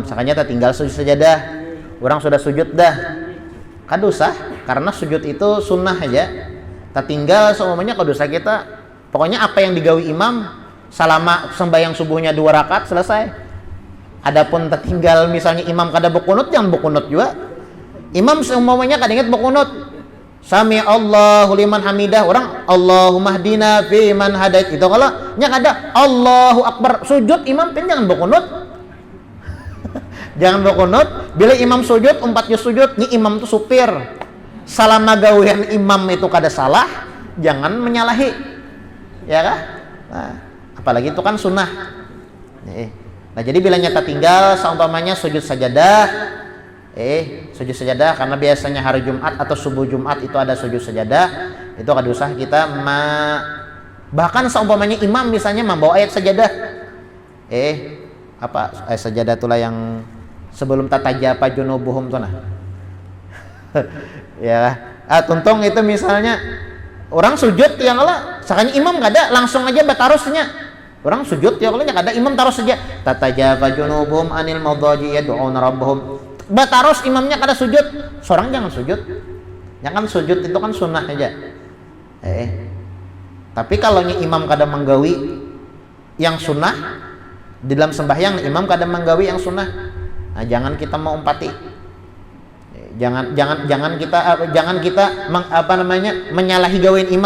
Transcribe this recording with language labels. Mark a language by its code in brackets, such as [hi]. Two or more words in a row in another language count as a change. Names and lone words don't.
[bjn] Sakanya kita tinggal sujud sajadah, orang sudah sujud dah, kadosa karena sujud itu sunnah aja. Tak tinggal semuanya kadosa kita. Pokoknya apa yang digawi imam selama sembahyang subuhnya 2 rakaat selesai. Adapun tertinggal misalnya imam kada berkunut, jangan berkunut juga. Imam semuanya kada ingat berkunut. [ar] سمع الله لمن حمده, orang اللهم اهدنا فيمن هديت. [bjn] Itu kalau nya kada [ar] الله أكبر [bjn] sujud imam pun jangan berkunut. Jangan berkunut. Bila imam sujud, umpatnya sujud, ni imam itu supir. Selama gawean imam itu kada salah, jangan menyalahi, ya kan? Nah, apalagi itu kan sunnah. Nah, jadi bila nyata tinggal, seumpamanya sujud sajadah, sujud sajadah karena biasanya hari Jumat atau subuh Jumat itu ada sujud sajadah, itu kada usah kita bahkan seumpamanya imam misalnya membawa ayat sajadah, ayat sajadah itulah yang sebelum [ar] تتجافى جنوبهم [bjn] tuh nah. Ya, tuntung itu misalnya orang sujud yang Allah, sakanya imam kada langsung aja batarusnya. Orang sujud ya kalau kada imam taruh saja. [ar] تتجافى جنوبهم عن المضاجع يدعون ربهم. [bjn] Batarus imamnya kada sujud, seorang jangan sujud. Jangan sujud itu kan sunnah aja. Tapi kalau imam kada menggawi yang sunnah di dalam sembahyang, imam kada menggawi yang sunnah. Nah, jangan kita mau umpati. Jangan kita menyalahi gawean imam.